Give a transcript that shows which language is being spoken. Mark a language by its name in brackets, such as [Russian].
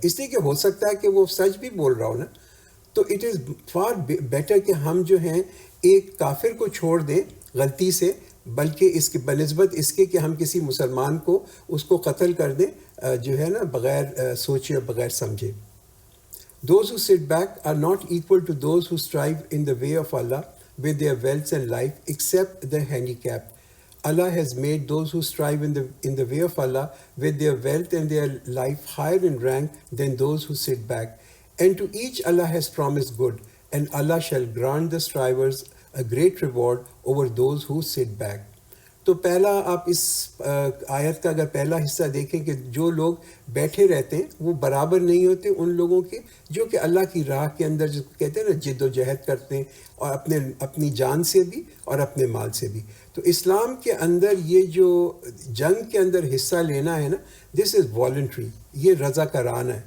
[Urdu] اس لیے کہ ہو سکتا ہے کہ وہ سچ بھی بول رہا ہو نا. تو [English] it is for better [Urdu] کہ ہم جو ہیں ایک کافر کو چھوڑ دیں غلطی سے، بلکہ اس کے بنسبت اس کے کہ ہم کسی مسلمان کو اس کو قتل کر دیں جو ہے نا بغیر سوچے اور بغیر سمجھے. [English] Those who sit back are not equal to those who strive in the way of Allah with their wealth and life, except the handicap. Allah has made those who strive in the way of Allah with their wealth and their life higher in rank than those who sit back. And to each Allah has promised good, and Allah shall grant the strivers a great reward over those who sit back. [Urdu] تو پہلا آپ اس آیت کا اگر پہلا حصہ دیکھیں کہ جو لوگ بیٹھے رہتے ہیں وہ برابر نہیں ہوتے ان لوگوں کے جو کہ اللہ کی راہ کے اندر جو کہتے ہیں نا جد و جہد کرتے ہیں، اور اپنی جان سے بھی اور اپنے مال سے بھی. تو اسلام کے اندر یہ جو جنگ کے اندر حصہ لینا ہے نا، [English] this is voluntary, [Urdu] یہ رضا کرانہ ہے.